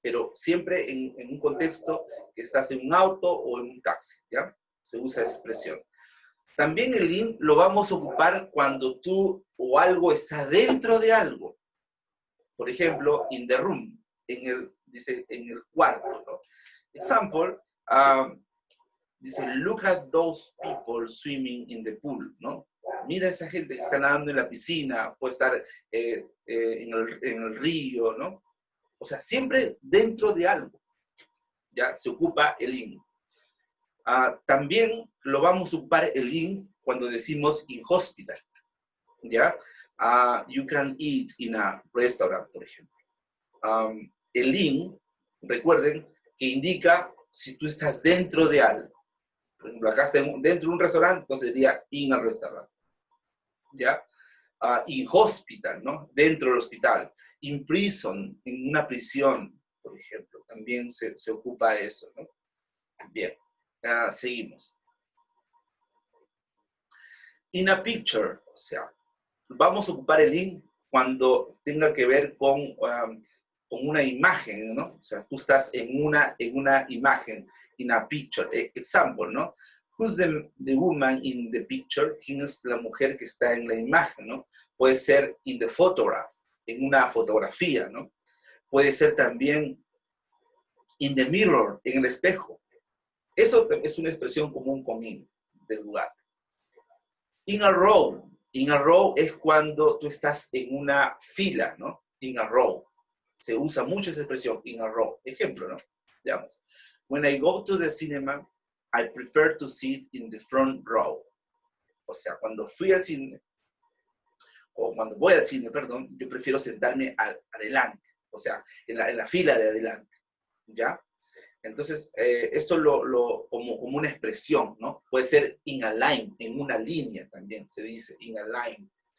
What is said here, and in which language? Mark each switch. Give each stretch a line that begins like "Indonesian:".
Spanish: Pero siempre en un contexto que estás en un auto o en un taxi, ¿ya? Se usa esa expresión. También el in lo vamos a ocupar cuando tú o algo está dentro de algo. Por ejemplo,
English: in the room,
Spanish: dice, en el cuarto, ¿no?
English: Example,
Spanish: dice,
English: look at those people swimming in the pool, ¿no?
Spanish: Mira a esa gente que está nadando en la piscina, puede estar en el río, ¿no? O sea, siempre dentro de algo, ¿ya? Se ocupa el in. También lo vamos a ocupar el in cuando decimos
English: in hospital,
Spanish: ¿ya?
English: You can eat in a restaurant,
Spanish: por ejemplo. El in, recuerden, que indica si tú estás dentro de algo. Por ejemplo, acá está dentro de un restaurante, entonces sería
English: in a restaurant,
Spanish: ¿ya?
English: In hospital,
Spanish: ¿no? Dentro del hospital.
English: In prison,
Spanish: en una prisión, por ejemplo, también se ocupa eso, ¿no? Bien, seguimos.
English: In a picture,
Spanish: o sea, vamos a ocupar el in cuando tenga que ver con una imagen, ¿no? O sea, tú estás en una imagen,
English: in a picture. Example,
Spanish: ¿no?
English: Who's the woman in the picture?
Spanish: ¿Quién es la mujer que está en la imagen, ¿no? Puede ser
English: in the photograph,
Spanish: en una fotografía, ¿no? Puede ser también
English: in the mirror,
Spanish: en el espejo. Eso es una expresión común con in, del lugar.
English: In a row. In a row
Spanish: es cuando tú estás en una fila, ¿no? In a row. Se usa mucho esa expresión,
English: in a row.
Spanish: Ejemplo, ¿no? Veamos.
English: When I go to the cinema, I prefer to sit in the front row.
Spanish: O sea, cuando fui al cine, o cuando voy al cine, perdón, yo prefiero sentarme adelante. O sea, en la fila de adelante. ¿Ya? Entonces, esto como una expresión, ¿no? Puede ser
English: in a line,
Spanish: en una línea también se dice, in a line.